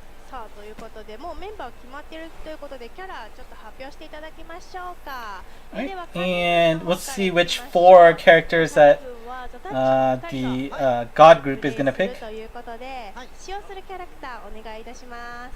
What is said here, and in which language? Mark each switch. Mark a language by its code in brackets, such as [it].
[ja] さあということでもうメンバー決まっているということでキャラちょっと発表していただきましょうか。 [en] Right. And we'll see which 4 characters that the God group is going to pick. [ja] ということで、使用するキャラクターお願いいたします。